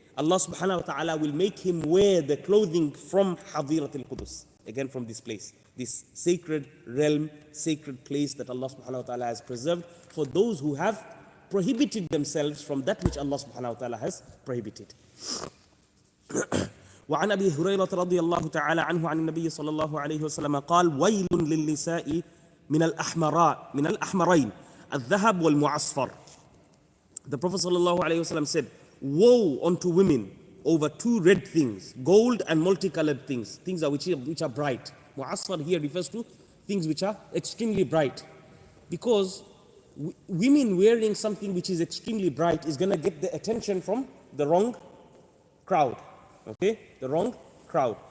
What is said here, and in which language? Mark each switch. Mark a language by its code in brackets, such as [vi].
[en] Allah subhanahu wa ta'ala will make him wear the clothing from Hadhiratul Qudus, again from this place, this sacred realm, sacred place that Allah subhanahu wa ta'ala has preserved for those who have prohibited themselves from that which Allah subhanahu wa ta'ala has prohibited. [ar] وعن أبي هريرة رضي الله تعالى عنه عن النبي صلى الله عليه وسلم قال ويل للنساء من الأحمرين الذهب والمعصفر. [en] The Prophet [ar] صلى الله عليه وسلم [en] said, woe unto women over two red things, gold and multicolored things, things which are bright. Mu'asfar here refers to things which are extremely bright, because women wearing something which is extremely bright is going to get the attention from the wrong crowd, okay, the wrong crowd.